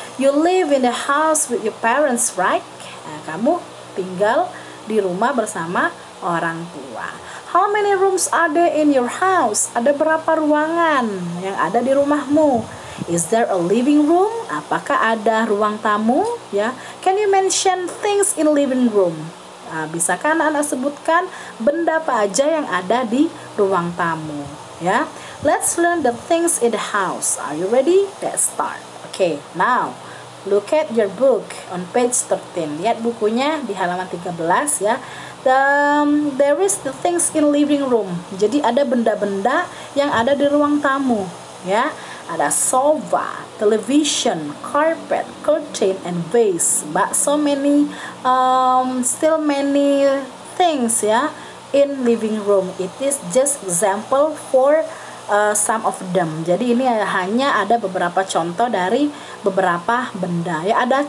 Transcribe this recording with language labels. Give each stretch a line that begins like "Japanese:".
English: You live in the house with your parents, right?
Indonesian: Nah, kamu tinggal di rumah bersama orang tua.
English: How many rooms are there in your house?
Indonesian: Ada berapa ruangan yang ada di rumahmu?
English: Is there a living room?
Indonesian: Apakah ada ruang tamu ya?
English: Can you mention things in living room?
Indonesian: Nah, bisakah anak-anak sebutkan benda apa aja yang ada di ruang tamu ya?
English: Let's learn the things in the house. Are you ready? Let's start. Okay, now look at your book on page 13.
Indonesian: Lihat bukunya di halaman 13 ya.
English: There is the things in living room.
Indonesian: Jadi ada benda-benda yang ada di ruang tamu ya. Ada sofa,
English: television, carpet, curtain, and vase. But so many still many things ya in living room. It is just example for some of them.
Indonesian: Jadi ini hanya ada beberapa contoh dari beberapa benda ya.